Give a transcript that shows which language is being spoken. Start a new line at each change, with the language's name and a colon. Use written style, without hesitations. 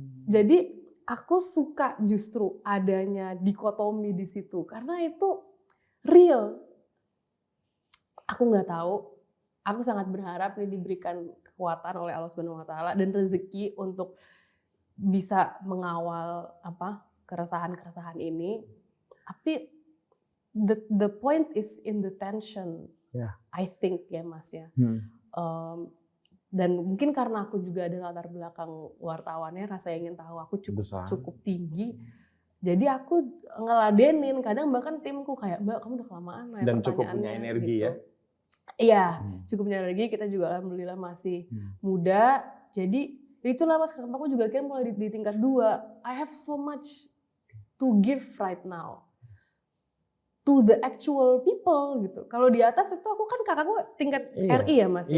Indonesian: Jadi aku suka justru adanya dikotomi di situ karena itu real. Aku nggak tahu. Aku sangat berharap ini diberikan kekuatan oleh Allah Subhanahu Wa Taala dan rezeki untuk bisa mengawal keresahan-keresahan ini. Tapi
English: the point is in the tension. I think
Indonesian: ya Mas ya. Dan mungkin karena aku juga ada latar belakang wartawannya, rasa ingin tahu aku cukup tinggi. Jadi aku ngeladenin, kadang bahkan timku kayak, Mbak kamu udah kelamaan lah ya dan cukup punya energi gitu. Iya, cukup punya energi, kita juga alhamdulillah masih muda. Jadi itulah Mas, kenapa aku juga akhirnya mulai di tingkat 2.
English: I have so much to give right now. To the actual people gitu.
Indonesian: Kalau di atas itu aku kan kakakku tingkat RI ya Mas ya.